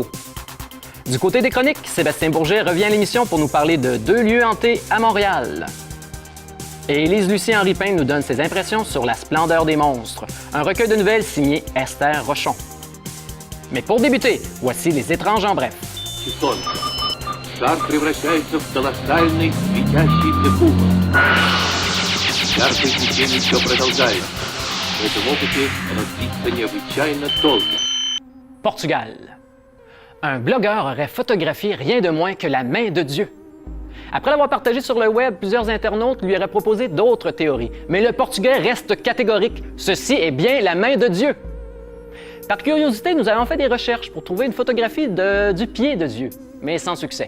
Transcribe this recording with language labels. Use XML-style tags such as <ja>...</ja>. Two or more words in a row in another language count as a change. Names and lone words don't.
<fr>Du côté des chroniques, Sébastien Bourget revient à l'émission pour nous parler de 2 lieux hantés à Montréal. Et Élise Lucien-Henri Payne nous donne ses impressions sur La splendeur des monstres, un recueil de nouvelles signé Esther Rochon. Mais pour débuter, voici Les étranges en bref.</fr> <ru>Шар превращается в колоссальный светящийся кубок. Яркое течение все продолжается. В этом опыте оно длится необычайно долго.</ru> <fr>Portugal. Un blogueur aurait photographié rien de moins que la main de Dieu. Après l'avoir partagé sur le web, plusieurs internautes lui auraient proposé d'autres théories. Mais le Portugais reste catégorique. Ceci est bien la main de Dieu. Par curiosité, nous avons fait des recherches pour trouver une photographie du pied de Dieu, mais sans succès.</fr>